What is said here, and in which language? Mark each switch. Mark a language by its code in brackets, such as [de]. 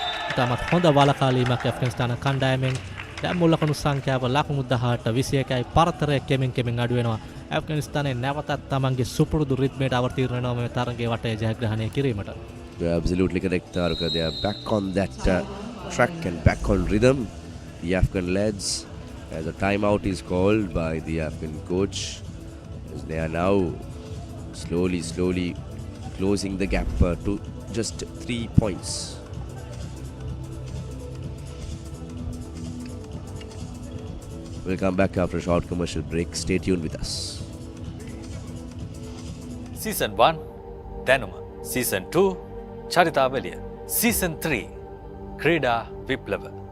[si] ඉතාමත් හොඳ වලකාලීමක් ඇෆ්ගනිස්තාන කණ්ඩායමෙන්. දැන් මුල් ලකුණු සංඛ්‍යාව ලකුණු 18 21යි පරතරය කෙමෙන් අඩු වෙනවා. ඇෆ්ගනිස්තානයේ නැවතත් තමන්ගේ සුපුරුදු රිද්මයට අවතීර්ණ වෙනවා මේ තරගයේ වටේ ජයග්‍රහණය කිරීමට. [en] You're absolutely correct, Taruka. They are back on that track and back on rhythm. The Afghan lads, as a timeout is called by the Afghan coach, as they are now slowly closing the gap to just 3 points. We'll come back after a short commercial break. Stay tuned with us. [si] Season 1 දැනුම, Season 2 චරිතාවලිය, Season 3 ක්‍රීඩා විප්ලව.